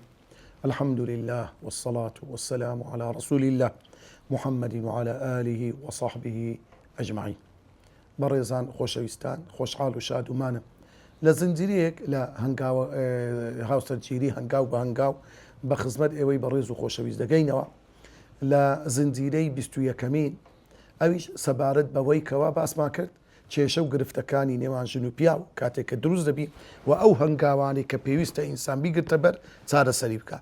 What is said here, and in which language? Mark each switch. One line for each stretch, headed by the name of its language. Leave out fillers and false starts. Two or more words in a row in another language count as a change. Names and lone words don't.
Arabic: الحمد لله والصلاة والسلام على رسول الله محمد وعلى آله وصحبه أجمعين.
Central Kurdish: بەڕێزان خۆشەویستان خۆشحاڵ و شادومانم لە زنجیرەیەک لە هاوسەرگیری هەنگاو بە هەنگاو بە خزمەت ئێوەی بەڕێز و خۆشەویست دەگەینەوە لە زنجیرەی 21ەمین، ئەویش سەبارەت بەوەی کەوا باسمان کرد کێشە و گرفتەکانی نێوان ژن و پیا و کاتێک کە دروست دەبی و ئەو هەنگاوانی کە پێویستە ئینسان بیگرتە بەر چارەسەری بکە.